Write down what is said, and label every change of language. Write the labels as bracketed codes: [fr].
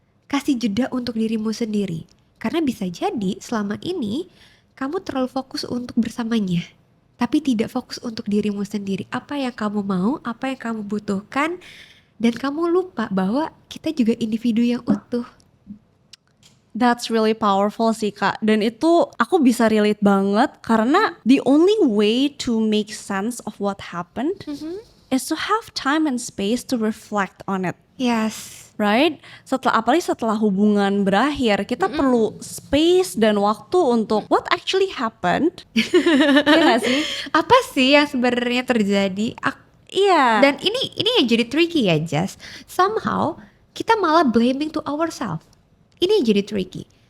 [id] Kasih jeda untuk dirimu sendiri. Karena bisa jadi selama ini kamu terlalu fokus untuk bersamanya. Tapi tidak fokus untuk dirimu sendiri. Apa yang kamu mau, apa yang kamu butuhkan. Dan kamu lupa bahwa kita juga individu yang utuh. [en] That's really powerful sih Kak. [id] Dan itu aku bisa relate banget. [en] Karena the only way to make sense of what happened is to have time and space to reflect on it. Yes. Right? [id] Apalagi setelah hubungan berakhir, kita perlu space dan waktu untuk [en] what actually happened. [id] Iya gak sih? Apa sih yang sebenarnya terjadi? Iya. Dan ini yang jadi tricky ya Jess. Somehow kita malah [en] blaming to ourselves. [id] Ini yang jadi tricky.